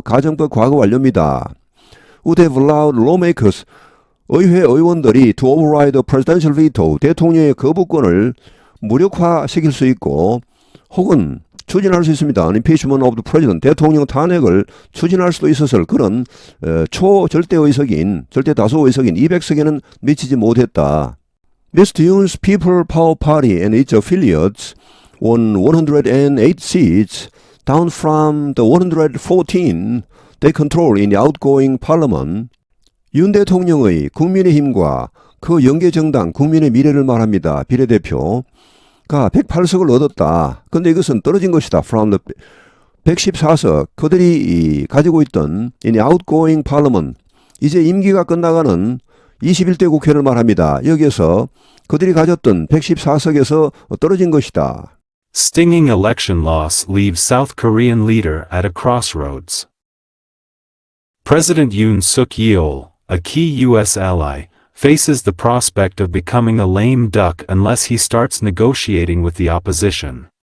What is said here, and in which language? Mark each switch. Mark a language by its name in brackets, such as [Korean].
[Korean] 가정법 과거 완료입니다. [English] Would have allowed lawmakers, [Korean] 의회 의원들이 [English] to override the presidential veto, [Korean] 대통령의 거부권을 무력화시킬 수 있고 혹은 추진할 수 있습니다. [English] impeachment of the president, [Korean] 대통령 탄핵을 추진할 수도 있었을 그런 초절대 의석인, 절대 다수 의석인 200석에는 미치지 못했다. [English] Mr. Yoon's People Power Party and its affiliates won 108 seats, down from the 114 they control in the outgoing parliament. [Korean] 윤 대통령의 국민의힘과 그 연계정당 국민의 미래를 말합니다. 비례대표가 108석을 얻었다. 근데 이것은 떨어진 것이다. [English] From the [Korean] 114석 그들이 가지고 있던 [English] in the outgoing parliament, [Korean] 이제 임기가 끝나가는 21대 국회를 말합니다. 여기에서 그들이 가졌던 114석에서 떨어진 것이다. [English] Stinging election loss leaves South Korean leader at a crossroads. President Yoon Suk-yeol, a key U.S. ally, faces the prospect of becoming a lame duck unless he starts negotiating with the opposition.